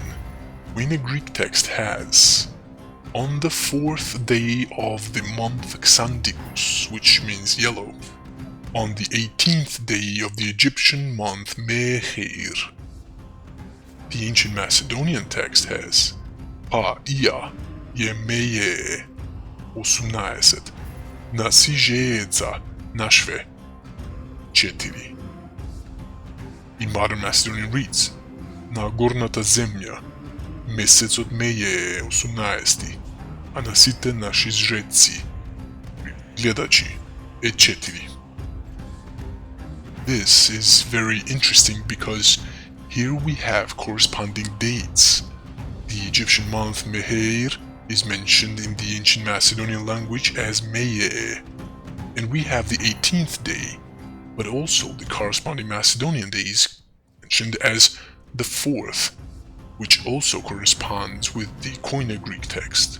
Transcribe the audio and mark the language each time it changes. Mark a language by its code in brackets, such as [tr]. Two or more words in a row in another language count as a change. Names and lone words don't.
[en] Koyne Greek text has, on the 4th day of the month Xanthicus, which means yellow, on the 18th day of the Egyptian month Meher. The Ancient Macedonian text has, [mk] Pa ia ye meye osunaeset, Nasijeca Nashve 4. [en] In modern Macedonian reads [mk] Na gorната земја, месецот меје е 18, а на сите наши жреци, гледачи, е 4. [en] This is very interesting because here we have corresponding dates. The Egyptian month Meher is mentioned in the Ancient Macedonian language as Meye, and we have the 18th day, but also the corresponding Macedonian days mentioned as the 4th, which also corresponds with the Koyne Greek text.